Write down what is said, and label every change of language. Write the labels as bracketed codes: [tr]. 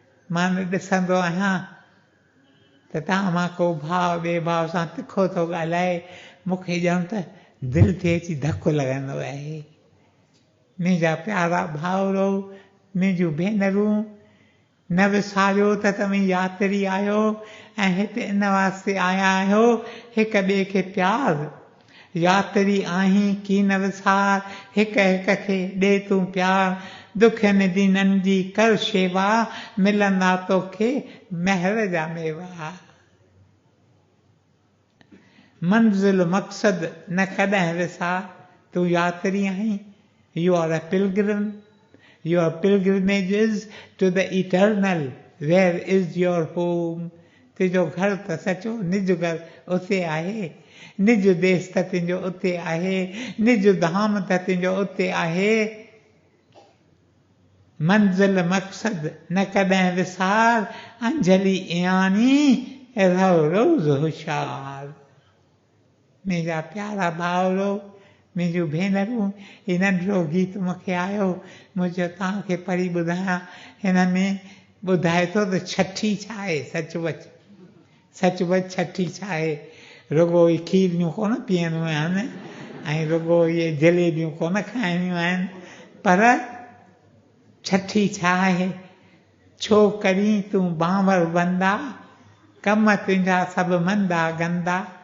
[sd] मां ॾिसंदो आहियां त तव्हां मां को भाव ॿिए भाव सां तिखो थो ॻाल्हाए मूंखे ॼण त दिलि ते अची धकु लॻंदो आहे मुंहिंजा प्यारा भाउरो मुंहिंजूं भेनरूं न विसारियो त तव्हीं यात्री आहियो ऐं हिते इन वास्ते आया आहियो हिक ॿिए खे प्यार यात्री आहीं की न विसार हिक हिक खे ॾे तूं प्यार दुखनि दीननि जी कर शेवा मिलंदा तोखे महर जा मेवा। मंज़िल मक़सद न कॾहिं विसार, तूं यात्री आहीं। [en] You are a pilgrim. Your pilgrimage is to the eternal. Where is your home? [sd] तुंहिंजो घर त सचो निज घर उते आहे, निज देश त तुंहिंजो उते आहे, निज धाम त तुंहिंजो उते आहे। मंज़िल मक़सद न कॾहिं विसार, अंजलि इयानी रहो रोज़ होशियार। मुंहिंजा प्यारा भाउरो, मुंहिंजूं भेनरूं, ही नंढिड़ो गीत मूंखे आयो, मूं चयो तव्हांखे पढ़ी ॿुधायां। हिन में ॿुधाए थो त छठी छा आहे। सचुपचु सचुपचु छठी छा आहे। रुगो ई खीरियूं कोन पीअणियूं आहिनि ऐं रुगो इहे जलेबियूं कोन खाइणियूं आहिनि, पर छठी छा आहे। छो करीं तूं बांवर बंदा, कम तुंहिंजा सभु मंदा गंदा।